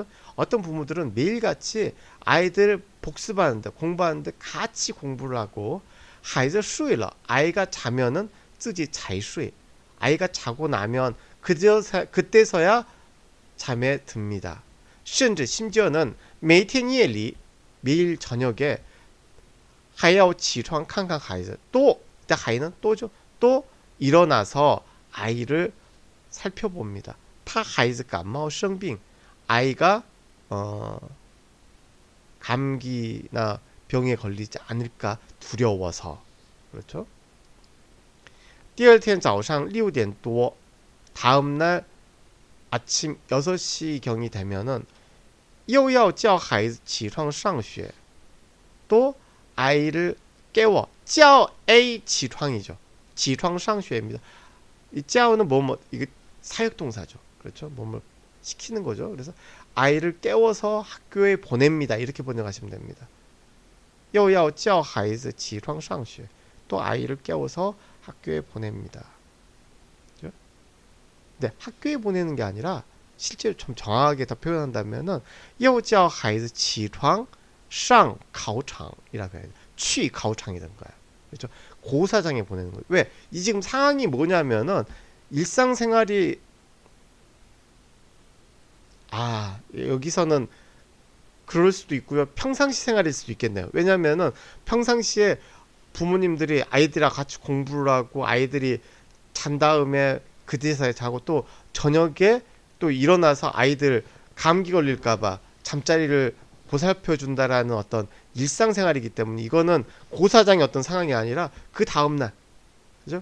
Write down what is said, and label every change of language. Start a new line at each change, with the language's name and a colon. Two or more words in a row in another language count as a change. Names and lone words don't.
Korean: 어떤 부모들은 매일같이 아이들 복습하는데 공부하는데 같이 공부를 하고 하이즈 쉬러 아이가 자면은 쯔지 잘 쉬 아이가 자고 나면 그때서야 잠에 듭니다. 甚至 심지어는 매일 夜里 저녁에
Chinese: 还要起床看看孩子
Korean: 또 아이는 또죠. 또 일어나서 아이를 살펴봅니다.
Chinese: 他孩子感冒生病
Korean: 아이가 감기나 병에 걸리지 않을까 두려워서 그렇죠?
Chinese: 第二天早上6点多
Korean: 다음날 아침 6시경이 되면은
Chinese: 又要叫孩子起床上学
Korean: 또 아이를 깨워
Chinese: 叫 A 起床이죠. 起床上学 입니다.
Korean: 이 叫는 이게 사역동사죠. 그렇죠? 뭐뭐 시키는 거죠. 그래서 아이를 깨워서 학교에 보냅니다. 이렇게 번역하시면 됩니다.
Chinese: 又要叫孩子起床上学
Korean: 또 아이를 깨워서 학교에 보냅니다. 그렇죠? 근데 학교에 보내는 게 아니라 실제로 좀 정확하게 더 표현한다면은
Chinese: 又叫孩子起床上考场
Korean: 이라고 해야 돼요.
Chinese: 去考场
Korean: 이 된 거야. 그렇죠? 고사장에 보내는 거예요. 왜? 이 지금 상황이 뭐냐면은 일상생활이 여기서는 그럴 수도 있고요. 평상시 생활일 수도 있겠네요. 왜냐면은 평상시에 부모님들이 아이들이랑 같이 공부를 하고 아이들이 잔 다음에 그 대사에 자고 또 저녁에 또 일어나서 아이들 감기 걸릴까봐 잠자리를 보살펴 준다라는 어떤 일상생활이기 때문에 이거는 고사장의 어떤 상황이 아니라 그 다음날 그죠?